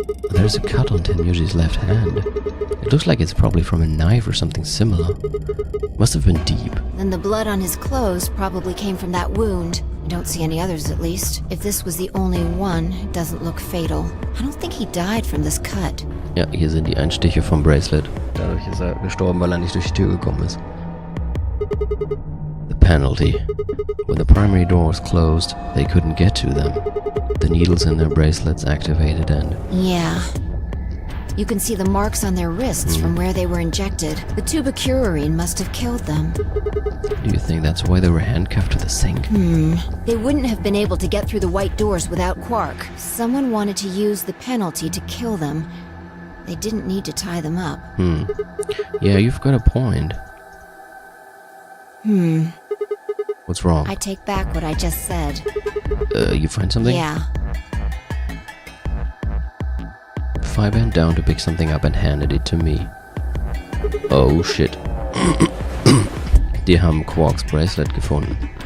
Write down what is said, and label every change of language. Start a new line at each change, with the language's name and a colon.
English: There's a cut on Tenyushi's left hand. It looks like it's probably from a knife or something similar. Must have been deep. Then the blood on his clothes probably came from that wound. I don't see any others, at least. If this was the only one, it doesn't look fatal. I don't think he died from this cut.
German: Ja, hier sind die Einstiche vom Bracelet. Dadurch ist er gestorben, weil er nicht durch die Tür gekommen ist.
English: The penalty. When the primary doors closed, they couldn't get to them. The needles in their bracelets activated and... Yeah. You can see the marks on their wrists from where they were injected. The tubocurarine must have killed them. Do you think that's why they were handcuffed to the sink? They wouldn't have been able to get through the white doors without Quark. Someone wanted to use the penalty to kill them. They didn't need to tie them up. Yeah, you've got a point. What's wrong? I take back what I just said. You find something? Yeah. Phi bent down to pick something up and handed it to me. Oh shit.
German: Die haben Quarks Bracelet gefunden.